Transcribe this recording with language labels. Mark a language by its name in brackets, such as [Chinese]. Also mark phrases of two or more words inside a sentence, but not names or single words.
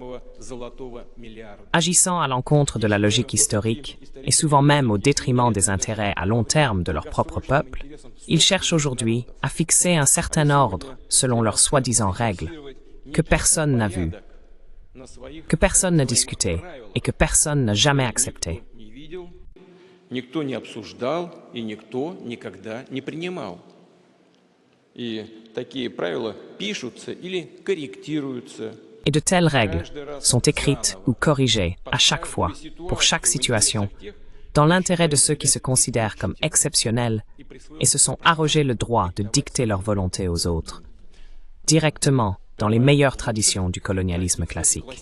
[French] Agissant à l'encontre de la logique historique et souvent même au détriment des intérêts à long terme de leur propre peuple, ils cherchent aujourd'hui à fixer un certain ordre selon leurs soi-disant règles que personne n'a vues, que personne n'a discuté et que personne n'a jamais accepté. [Russian] Никто не обсуждал и никто никогда не принимал. И такие правила пишутся или корректируются. [French] Et de telles règles sont écrites ou corrigées à chaque fois, pour chaque situation, dans l'intérêt de ceux qui se considèrent comme exceptionnels et se sont arrogés le droit de dicter leur volonté aux autres, directement dans les meilleures traditions du colonialisme classique.